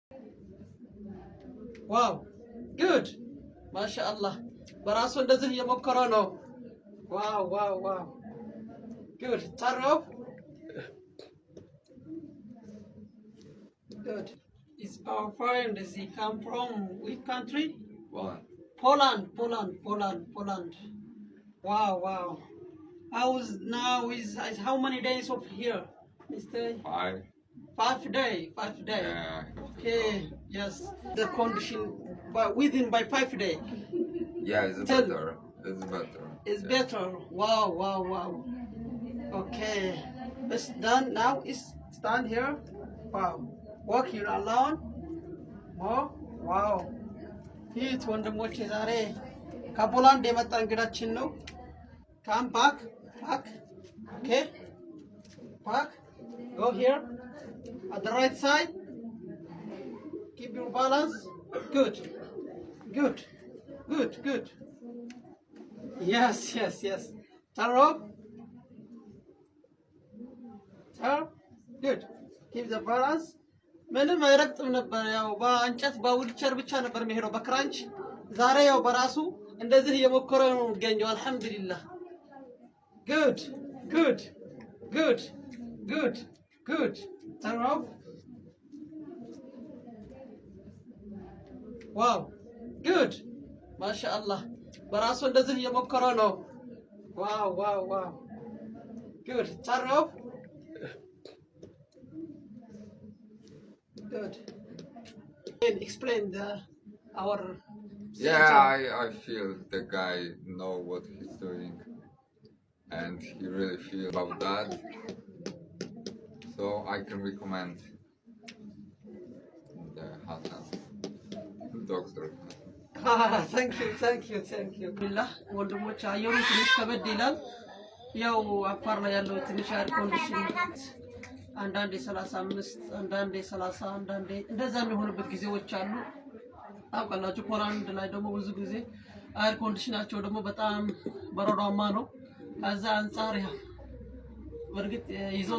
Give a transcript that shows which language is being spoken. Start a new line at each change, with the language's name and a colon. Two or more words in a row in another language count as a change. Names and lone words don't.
English: Wow, good. MashaAllah.
Amharic: በራሱ እንደዚህ እየሞከረ ነው።
English: Wow, wow, wow. Good. Turn off. Good. Is our friend, does he come from which country? Poland. Wow, wow. How many days of here? Stay? 5 days. 5 days. Yeah. Okay, yes. The condition, but within by 5 days. Yeah, it's better. It's better. Wow. Okay. It's done now. It's stand here. Wow. Walk here alone. Oh, wow.
Amharic: ይህ ወንድሞቼ ዛሬ ከፖላንድ የመጣ እንግዳችን ነው።
English: Come back. Okay. Back. Go here. At the right side. Keep your balance. Good. Yes. Turn off. Turn. Good. Keep the balance.
Amharic: ምንም አይረግጥም ነበር። ያው በእንጨት በዊልቸር ብቻ ነበር የሚሄደው በክራንች። ዛሬ ያው በራሱ እንደዚህ እየሞከረ ነው የሚገኘው። አልሐምዱሊላህ። Good.
English: Turn off. Wow. Good. MashaAllah.
Amharic: በራሱ እንደዚህ እየሞከረ ነው። Wow.
English: Good. Turn off. Good. Explain our situation. Yeah, I feel the guy know what he's doing, and he really feel about that. So I can recommend the Hassan doctor. Thank you.
Amharic: ቢላህ ወንድሞች አየሩ ትንሽ ከበድ ይላል። ያው አፋር ላይ ያለው ትንሽ አየር ኮንዲሽን አንዳንዴ 35 አንዳንዴ 30 አንዳንዴ እንደዛ የሚሆንበት ጊዜዎች አሉ። አውቃላችሁ ፖላንድ ላይ ደግሞ ብዙ ጊዜ አየር ኮንዲሽናቸው ደግሞ በጣም በረዷማ ነው። ከዛ አንፃር ያ በርግጥ ይዘው